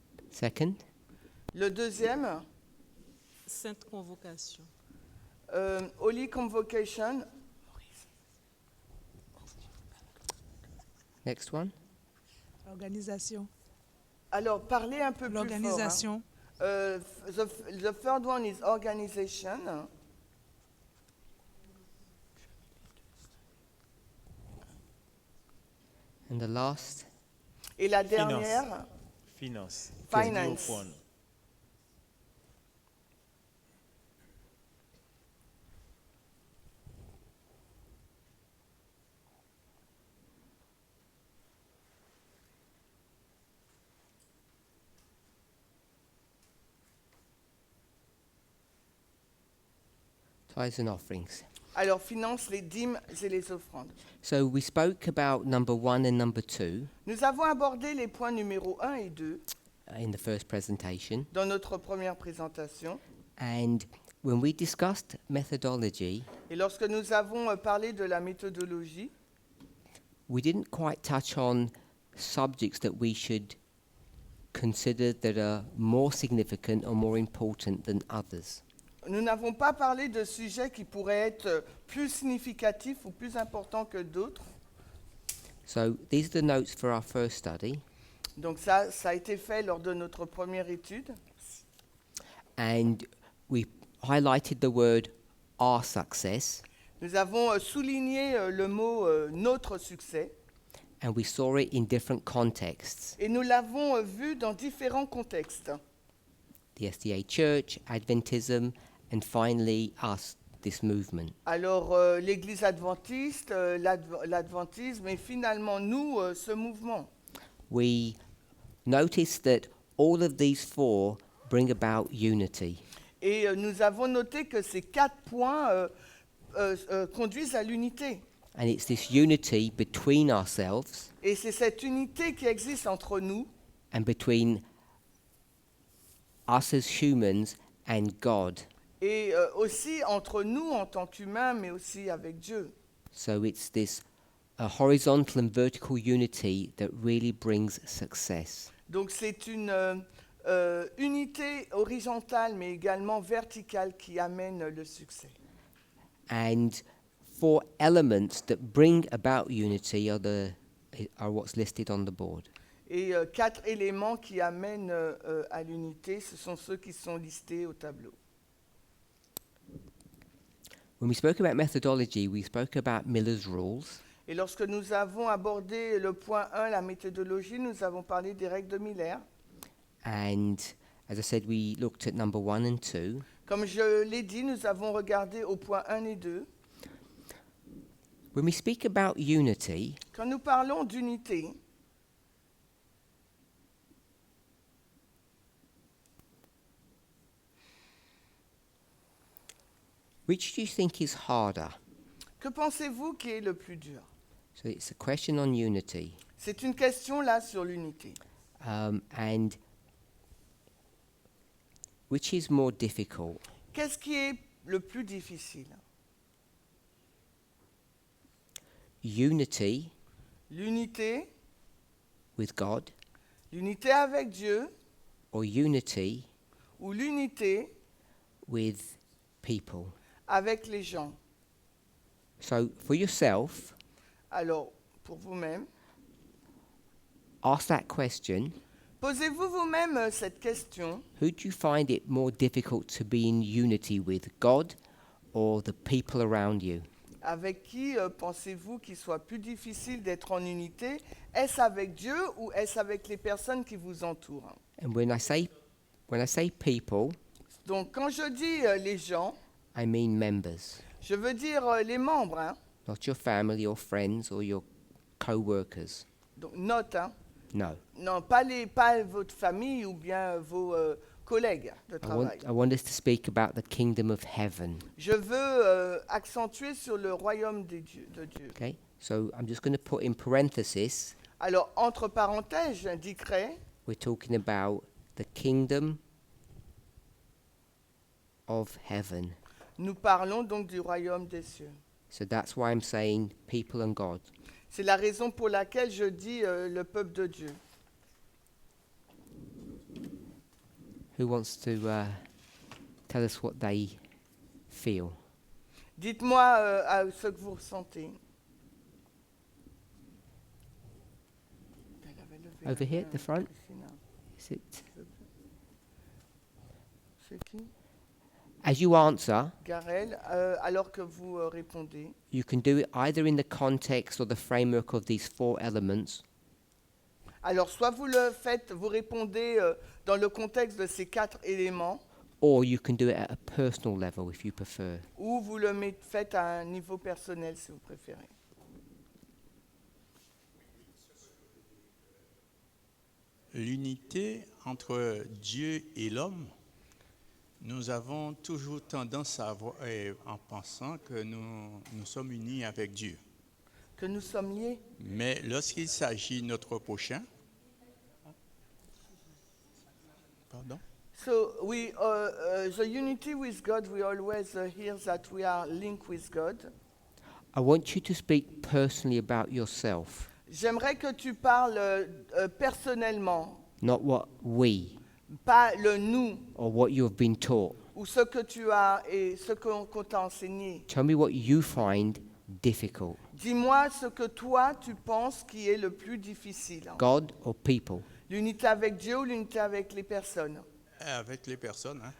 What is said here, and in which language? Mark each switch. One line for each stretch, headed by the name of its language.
English: Second?
French: Le deuxième, Sainte Convocation.
English: Holy Convocation. Next one?
French: Organisation. Alors, parlez un peu plus fort. Hein. L'organisation.
English: The third one is organization. And the last?
French: Et la dernière, Finance.
English: Finance. Fund. Tithes and offerings.
French: alors finance les dîmes et les offrandes.
English: So we spoke about number 1 and number 2
French: Nous avons abordé les points numéro 1 et 2
English: in the first presentation.
French: dans notre première présentation.
English: And when we discussed methodology,
French: Et lorsque nous avons parlé de la méthodologie,
English: we didn't quite touch on subjects that we should consider that are more significant or more important than others.
French: nous n'avons pas parlé de sujets qui pourraient être plus significatifs ou plus importants que d'autres.
English: So these are the notes for our first study.
French: Donc ça a été fait lors de notre première étude.
English: And we highlighted the word our success.
French: Nous avons souligné le mot notre succès
English: and we saw it in different contexts.
French: et nous l'avons vu dans différents contextes.
English: The SDA Church, Adventism, and finally us, this movement.
French: Alors, l'Église adventiste, l'adventisme et finalement nous, ce mouvement.
English: We noticed that all of these four bring about unity.
French: Et nous avons noté que ces 4 points conduisent à l'unité.
English: And it's this unity between ourselves
French: Et c'est cette unité qui existe entre nous
English: and between us as humans and God.
French: et aussi entre nous en tant qu'humains, mais aussi avec Dieu.
English: So it's this horizontal and vertical unity that really brings success.
French: Donc c'est une unité horizontale, mais également verticale qui amène le succès.
English: And 4 elements that bring about unity are what's listed on the board.
French: Et 4 éléments qui amènent à l'unité, ce sont ceux qui sont listés au tableau.
English: When we spoke about methodology, we spoke about Miller's rules.
French: Et lorsque nous avons abordé le point 1, la méthodologie, nous avons parlé des règles de Miller.
English: And as I said, we looked at number 1 and 2.
French: Comme je l'ai dit, nous avons regardé au point 1 et 2.
English: When we speak about unity,
French: Quand nous parlons d'unité,
English: which do you think is harder?
French: que pensez-vous qui est le plus dur?
English: So it's a question on unity.
French: C'est une question là sur l'unité.
English: And which is more difficult?
French: Qu'est-ce qui est le plus difficile?
English: Unity
French: L'unité,
English: with God
French: l'unité avec Dieu
English: or unity
French: ou l'unité
English: with people?
French: avec les gens.
English: So for yourself,
French: Alors, pour vous-même,
English: ask that question.
French: posez-vous vous-même cette question.
English: Who do you find it more difficult to be in unity with, God or the people around you?
French: Avec qui pensez-vous qu'il soit plus difficile d'être en unité? Est-ce avec Dieu ou est-ce avec les personnes qui vous entourent?
English: And when I say people,
French: Donc, quand je dis les gens,
English: I mean members,
French: je veux dire les membres. Hein?
English: not your family or friends or your co-workers.
French: Donc, note, hein?
English: No.
French: Non, pas votre famille ou bien vos collègues de travail.
English: I want us to speak about the kingdom of heaven.
French: Je veux accentuer sur le royaume de Dieu.
English: Okay? So I'm just going to put in parenthesis,
French: Alors, entre parenthèses, j'indiquerai,
English: we're talking about the kingdom of heaven.
French: nous parlons donc du royaume des cieux.
English: So that's why I'm saying people and God.
French: C'est la raison pour laquelle je dis le peuple de Dieu.
English: Who wants to tell us what they feel?
French: Dites-moi ce que vous ressentez. Elle avait levé la
English: Over here
French: main,
English: at the front? Christina. Is it?
French: C'est qui?
English: As you answer,
French: Garel, alors que vous répondez.
English: you can do it either in the context or the framework of these 4 elements,
French: Alors, soit vous le faites, vous répondez dans le contexte de ces 4 éléments,
English: or you can do it at a personal level if you prefer.
French: ou vous le faites à un niveau personnel si vous préférez. L'unité entre Dieu et l'homme, nous avons toujours tendance à avoir, en pensant que nous sommes unis avec Dieu. Que nous sommes liés. Mais lorsqu'il s'agit de notre prochain, pardon,
English: So the unity with God, we always hear that we are linked with God. I want you to speak personally about yourself,
French: J'aimerais que tu parles personnellement,
English: not what we
French: pas le nous
English: or what you have been taught.
French: ou ce que tu as et ce qu'on t'a enseigné.
English: Tell me what you find difficult,
French: Dis-moi ce que toi tu penses qui est le plus difficile.
English: God or people.
French: L'unité avec Dieu ou l'unité avec les personnes? avec les personnes, hein,